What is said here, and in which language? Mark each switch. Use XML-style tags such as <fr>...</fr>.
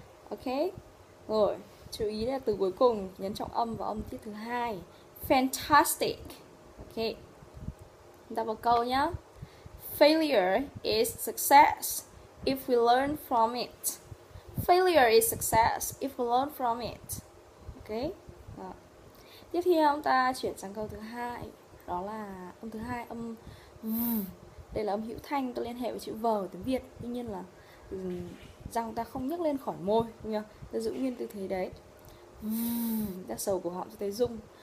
<vi>Ok, rồi chú ý là từ cuối cùng nhấn trọng âm và âm tiết thứ hai. Fantastic. Ok, chúng ta vào câu nhá.</vi> <en>Failure is success if we learn from it. Failure is success if we learn from it.</en> <vi>Ok. Đó. Tiếp theo chúng ta chuyển sang câu thứ hai, đó là âm thứ hai, âm v. Đây là âm hữu thanh, ta liên hệ với chữ v ở tiếng Việt. Tuy nhiên là răng ta không nhấc lên khỏi môi, đúng không? Ta giữ nguyên tư thế đấy. Ta sầu cổ họng cho thấy rung.</vi>